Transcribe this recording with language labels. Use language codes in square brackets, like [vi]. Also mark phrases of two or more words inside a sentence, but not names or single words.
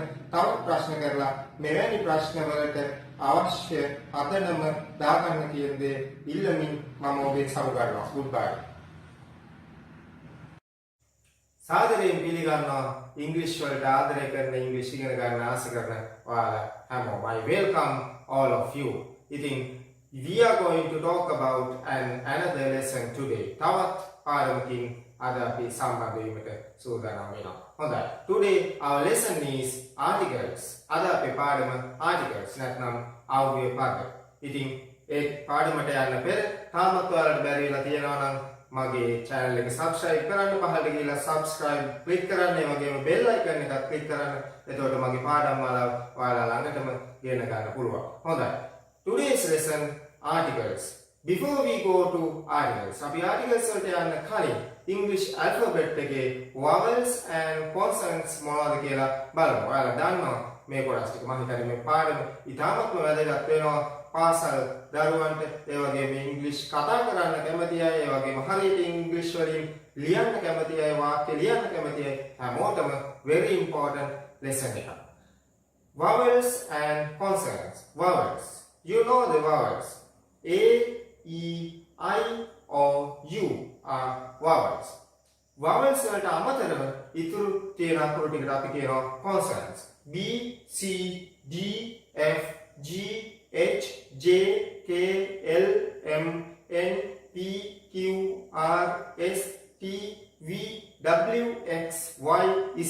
[si] තවත් ප්‍රශ්න කරලා මෙවැනි ප්‍රශ්න වලට අවශ්‍ය අදනම දාගන්න කියන දේ ඉල්ලමින් මම ඔබෙන් සමුගන්නවා. [en] goodbye. [si] සාදරයෙන් පිළිගන්නවා ඉංග්‍රීසි වලට ආදරය කරන ඉංග්‍රීසි ඉගෙන ගන්න ආස කරන ඔයාලා හැමෝම. [en] I welcome all of you. ඉතින් we are going to talk about another lesson today. [si] තවත් පාඩමකින් අද අපි සම්බන්ධ වීමට සූදානම් වෙනවා. හොඳයි. [en] Today our lesson is articles. [si] අද අපේ පාඩම articles නැත්නම් අව්‍යය පද. ඉතින් ඒ පාඩමට යන්න පෙර තාමත් ඔයාලට බැරි වෙලා තියෙනවා නම් මගේ channel එක subscribe කරන්න. පහළට ගිහලා [en] subscribe click [si] කරන්න. ඒ වගේම [en] bell icon [si] එකත් click කරන්න. එතකොට මගේ පාඩම් වල ඔයාලා ළඟටම ගෙන ගන්න පුළුවන්. හොඳයි. [en] Today's lesson articles. Before we go to articles, [si] අපි articles වලට යන්න කලින් [en] English alphabet [si] එකේ [en] vowels and consonants [si] මොනවද කියලා බලමු. ඔයාලා දන්නවා මේ කොටස් ටික. මම හිතන්නේ මේ පාඩම ඉතාමත්ම වැදගත් වෙනවා පාසල් දරුවන්ට. ඒ වගේම ඉංග්‍රීසි කතා කරන්න කැමති අය, ඒ වගේම හරියට ඉංග්‍රීසි වලින් ලියන්න කැමති අය, වාක්‍ය ලියන්න කැමති අය හැමෝටම [en] very important lesson [si] එකක්. [en] Vowels and consonants. Vowels. You know the vowels. A, E, I, O, U are vowels. [si] Vowels වලට අමතරව ඉතුරු තියෙන අකුරු ටිකට අපි කියනවා consonants. [en] B, C, D, F, G, H, J, K, L, M, N, P, Q, R, S, T, V, W, X, Y, Z.